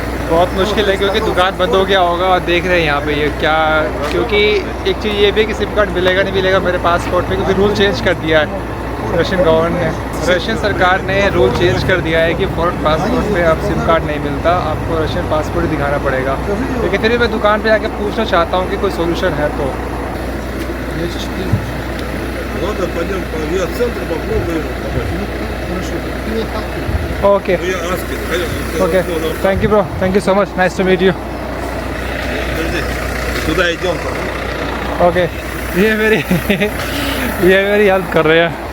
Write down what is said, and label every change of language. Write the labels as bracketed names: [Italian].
[Hindi] बहुत मुश्किल है क्योंकि दुकान बंद हो गया होगा, और देख रहे हैं यहाँ पे ये क्या, क्योंकि एक चीज़ ये भी है कि सिम कार्ड मिलेगा नहीं मिलेगा मेरे पासपोर्ट पे, क्योंकि रूल चेंज कर दिया है रशियन गवर्नमेंट ने। रशियन सरकार ने रूल चेंज कर दिया है कि फॉरेन पासपोर्ट पे अब सिम कार्ड नहीं मिलता, आपको रशियन पासपोर्ट ही दिखाना पड़ेगा। लेकिन फिर भी मैं दुकान पे आके पूछना चाहता हूँ कि कोई सोल्यूशन है तो। [Russian] Ладно, пойдем по авиацентру, попробуем. [English] Okay Я аски. Okay, thank you bro, thank you so much, nice to meet you. [Russian] Подожди. Туда идем. [Hindi] Okay, ये मेरी ये मेरी हेल्प कर रहे हैं।